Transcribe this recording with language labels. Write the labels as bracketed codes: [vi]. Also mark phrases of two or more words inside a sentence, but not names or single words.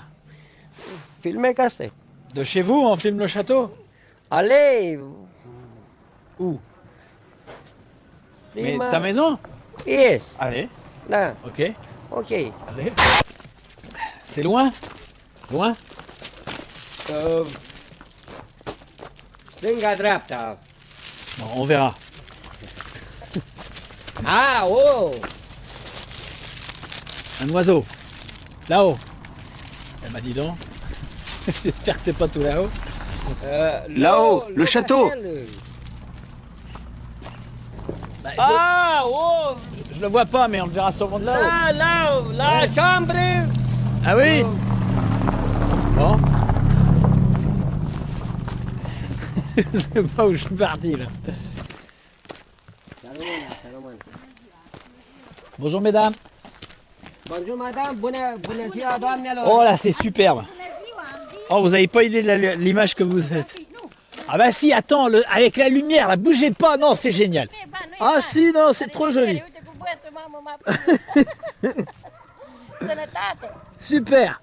[fr] filmé cassé. de chez vous, on filme le château? Allez, Où? Mais prima- ta maison? Yes. Allez, Da, ok. ok. Allez. C'est loin? Loin? [ro] Stânga dreapta. [fr] Bon, on verra. Ah, oh. Un oiseau. Là-haut. Eh ben dis donc. J'espère que c'est pas tout là-haut. Là-haut, le château. Bah, Ah, oh. je le vois pas, mais on le verra sûrement de là-haut. Là, la chambre. Ah oui? Bon. Je sais pas où je suis parti là. Bonjour mesdames. Bonjour madame, [ro] bună ziua doamnelor. [fr] Oh là, c'est superbe. Oh, vous avez pas idée de l'image que vous faites. Ah bah si, attends, avec la lumière, là, bougez pas, non, c'est génial. Ah si, non, c'est trop joli. Super.